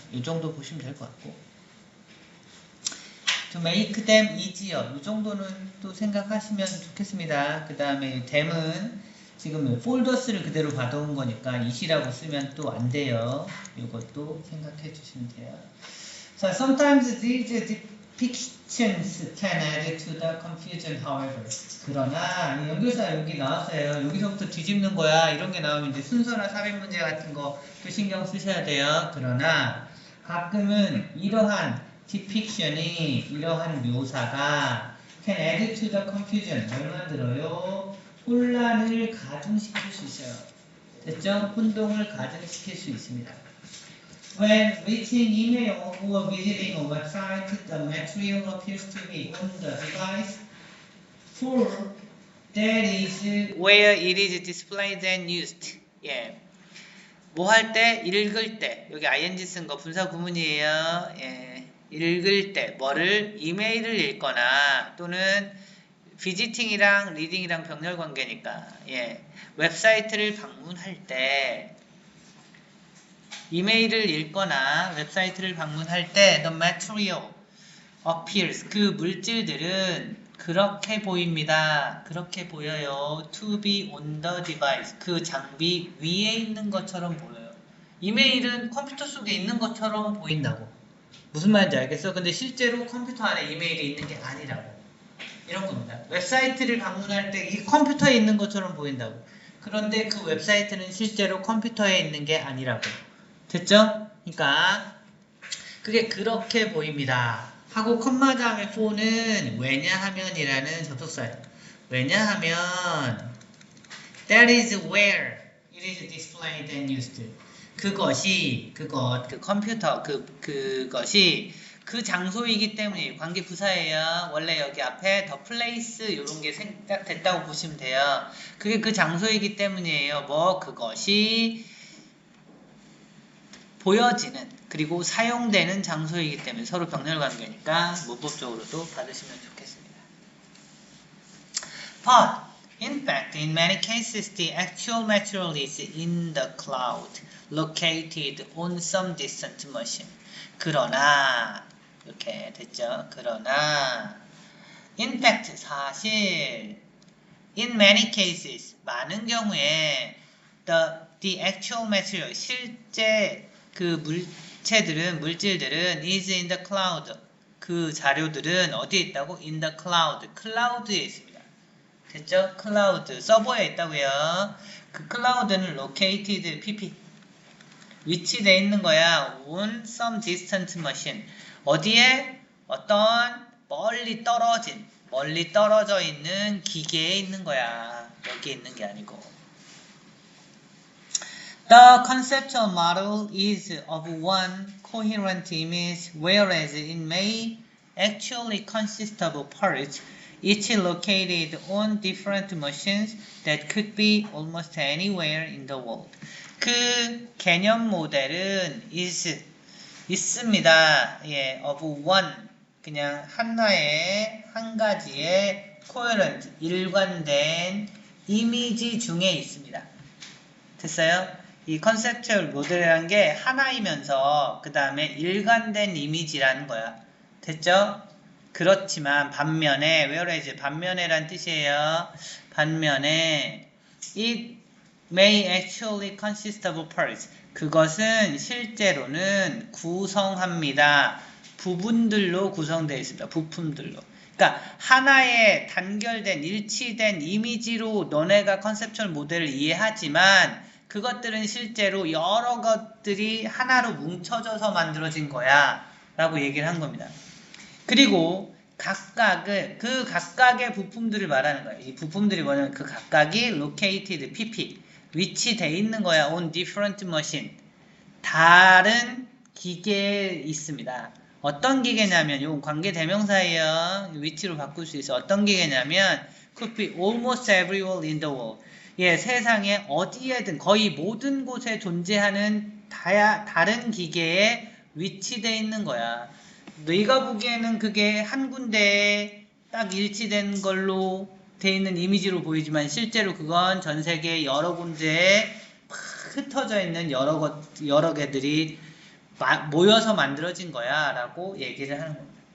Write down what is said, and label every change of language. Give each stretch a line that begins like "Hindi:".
Korean: 이 정도 보시면 될 것 같고,
English: to make them easier,
Korean: 이 정도는 또 생각하시면 좋겠습니다. 그 다음에 them은 지금 폴더스를 그대로 받아온 거니까 it이라고 쓰면 또 안 돼요. 이것도 생각해 주시면 돼요.
English: So sometimes these depictions can add to the confusion, however.
Korean: 그러나 연결사 여기 나왔어요. 여기서부터 뒤집는 거야. 이런 게 나오면 이제 순서나 삽입 문제 같은 거 또 신경 쓰셔야 돼요. 그러나 가끔은 이러한 depiction이, 이러한 묘사가
English: can add to the confusion,
Korean: 뭘 만들어요? 혼란을 가중시킬 수 있어요. 됐죠? 혼동을 가중시킬 수 있습니다.
English: When reaching email or visiting a website, the material appears to be on the device, for that is where it is displayed and used.
Korean: 예. 뭐 할 때? 읽을 때. 여기 ing 쓴 거 분사 구문이에요. 예. 읽을 때. 뭐를? 이메일을 읽거나 또는 비지팅이랑 리딩이랑 병렬 관계니까. 예. 웹사이트를 방문할 때, 이메일을 읽거나 웹사이트를 방문할 때
English: the material appears,
Korean: 그 물질들은 그렇게 보입니다. 그렇게 보여요.
English: to be on the device,
Korean: 그 장비 위에 있는 것처럼 보여요. 이메일은 컴퓨터 속에 있는 것처럼 보인다고. 무슨 말인지 알겠어? 근데 실제로 컴퓨터 안에 이메일이 있는 게 아니라고. 이런 겁니다. 웹사이트를 방문할 때 이 컴퓨터에 있는 것처럼 보인다고. 그런데 그 웹사이트는 실제로 컴퓨터에 있는 게 아니라고. 됐죠? 그러니까 그게 그렇게 보입니다. 하고 컴마 다음에 for는 왜냐하면이라는 접속사예요.
English: 왜냐하면 that is where it is displayed and used.
Korean: 그 컴퓨터 그것이 그 장소이기 때문에 관계 부사예요. 원래 여기 앞에 the place 이런 게 생각됐다고 보시면 돼요. 그게 그 장소이기 때문이에요. 그것이 보여지는 그리고 사용되는 장소이기 때문에 서로 병렬 관계니까 문법적으로도 받으시면 좋겠습니다.
English: But in fact, in many cases, the actual material is in the cloud, located on some distant machine.
Korean: 그러나 이렇게 됐죠.
English: 그러나 in fact, 사실 in many cases,
Korean: 많은 경우에
English: the actual material,
Korean: 실제 그 물질들은
English: is in the cloud.
Korean: 그 자료들은 어디에 있다고?
English: in the cloud.
Korean: 클라우드에 있습니다. 됐죠? 클라우드. 서버에 있다고요. 그 클라우드는 located, pp. 위치되어 있는 거야.
English: on some distant machine.
Korean: 어디에? 어떤 멀리 떨어져 있는 기계에 있는 거야. 여기에 있는 게 아니고.
English: The conceptual model is of one coherent image, whereas it may actually consist of parts, each located on different machines that could be almost anywhere in the world.
Korean: 그 개념 모델은 있습니다. 예, of one, 그냥 한 가지의 coherent, 일관된 이미지 중에 있습니다. 됐어요? 이 컨셉추얼 모델이라는 게 하나이면서 그 다음에 일관된 이미지라는 거야. 됐죠? 그렇지만 반면에 whereas 반면에란 뜻이에요.
English: 반면에 it may actually consist of parts.
Korean: 그것은 실제로는 구성합니다. 부분들로 구성되어 있습니다. 부품들로. 그러니까 하나의 단결된 일치된 이미지로 너네가 컨셉추얼 모델을 이해하지만 그것들은 실제로 여러 것들이 하나로 뭉쳐져서 만들어진 거야 라고 얘기를 한 겁니다. 그리고 그 각각의 부품들을 말하는 거예요. 이 부품들이 뭐냐면 그 각각이 located, pp, 위치돼 있는 거야.
English: on different machine.
Korean: 다른 기계에 있습니다. 어떤 기계냐면, 요 관계 대명사예요. 위치로 바꿀 수 있어. 어떤 기계냐면,
English: could be almost everywhere in the world.
Korean: 예, 세상에 어디에든 거의 모든 곳에 존재하는 다른 기계에 위치되어 있는 거야. 네가 보기에는 그게 한 군데에 딱 일치된 걸로 돼 있는 이미지로 보이지만 실제로 그건 전 세계 여러 군데에 흩어져 있는 여러 개들이 모여서 만들어진 거야 라고 얘기를 하는 겁니다.